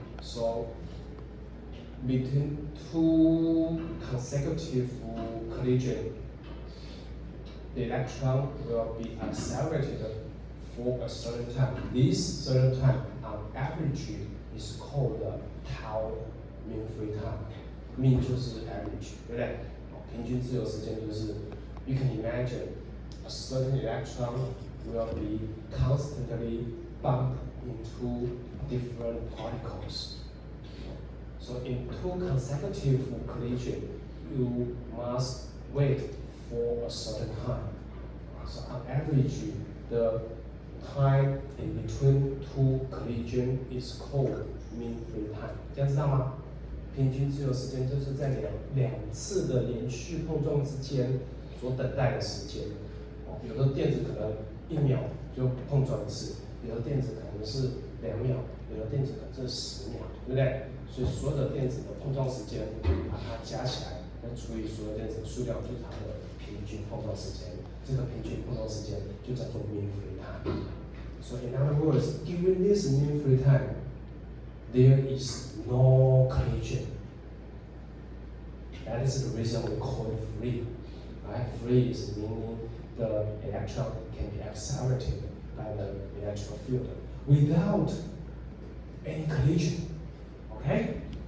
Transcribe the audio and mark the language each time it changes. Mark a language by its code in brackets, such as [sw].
[en] So between two consecutive collisions, the electron will be accelerated for a certain time. This certain time, on average, is called tau mean free time. [zh] Mean 就是 average， 对不对？平均自由时间就是 [en] you can imagine a certain electron will be constantly bumped into different particles. So in two consecutive collisions, you must wait for a certain time. So on average, the time in between two collisions is called mean free time. [zh] 这样知道吗？平均自由时间就是在两次的连续碰撞之间所等待的时间。有的电子可能1秒就碰撞一次，有的电子可能是2秒，有的电子可能是10秒，对不对？所以所有的电子的碰撞时间，把它加起来，再除以所有电子的数量，就是它的平均碰撞时间。这个平均互动时间就叫做 mean free time. [en] So in other words, during this mean free time, there is no collision. That is the reason we call it free. Right? Free is meaning the electron can be accelerated by the electric field without any collision. Okay?